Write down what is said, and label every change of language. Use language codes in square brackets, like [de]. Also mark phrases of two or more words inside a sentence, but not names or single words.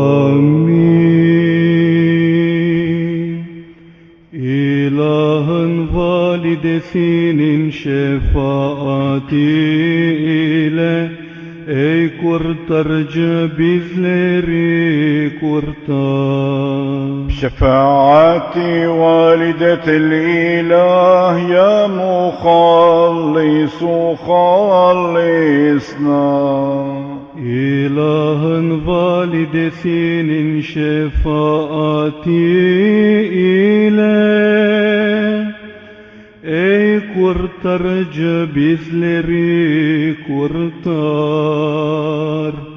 [tr] Amin. İlahın validesinin şefaatiyle ey kurtarıcı bizleri kurtar. [ar] شفاعتي والدة الإله يا مخلص خلصنا. [tr] İlahın validesinin şefaatiyle ey kurtarıcı bizleri kurtar.